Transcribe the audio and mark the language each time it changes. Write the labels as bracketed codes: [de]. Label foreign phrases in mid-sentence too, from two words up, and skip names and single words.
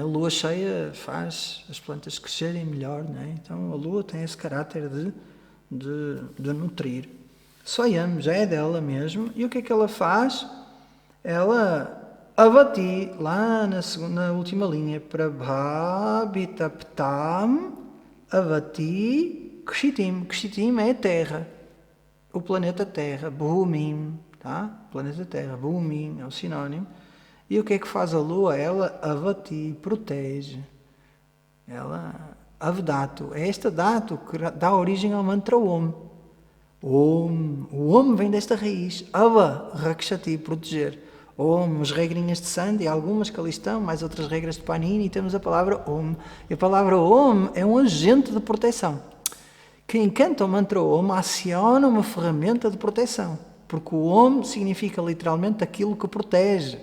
[pt] A lua cheia faz as plantas crescerem melhor, não é? Então a lua tem esse caráter de nutrir. Swayam já é dela mesmo, e o que é que ela faz? Ela avati, lá na última linha, [sa] prabhabitaptam avati kshitim. [pt] Kshitim é a terra. O planeta Terra, Bhumim, tá? Planeta Terra, Bhumim é o sinónimo. E o que é que faz a Lua? Ela avati, protege. Ela, avdato, é esta dato que dá origem ao mantra Om. Om, o Om vem desta raiz. [sa] Ava, rakshati, [pt] proteger. Om, as regrinhas de Sandi, algumas que ali estão, mais outras regras de Panini, e temos a palavra Om. E a palavra Om é um agente de proteção. Quem canta o mantra Om aciona uma ferramenta de proteção, porque o Om significa literalmente aquilo que protege.